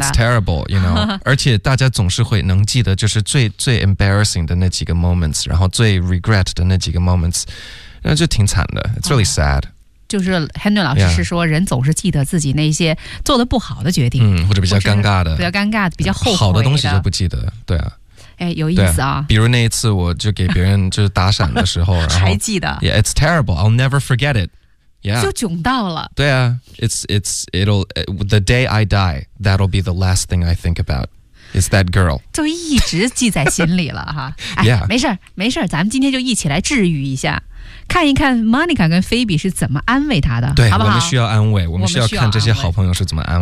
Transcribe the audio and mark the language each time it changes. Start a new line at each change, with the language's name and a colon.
English: It's terrible you know
Chinese: 而且大家总是会能记得就是最 embarrassing 的那几个 moments 然后最 regret 的那几个 moments 那就挺惨的
English: It's really sad、
Chinese: 就是 Henry 老师是说人总是记得自己那些做的不好的决定、或者比较尴尬的比较尴尬比较后悔的好的东西就不记得对啊哎，有意思比如那一次我就给别人就是打闪的时候还记得
English: Yeah, it's terrible I'll never forget it、
Chinese: 就窘到了对啊
English: it'll, The day I die That'll be the last thing I think aboutIs that girl
Chinese: 就一直记在心里了哈、 yeah. 没事儿，咱们今天就一起来治愈一下看一看 Monica 跟 Phoebe 是怎么安慰他的，对，好不好？我们需要安慰，我们需要看这些好朋友是怎么安慰的，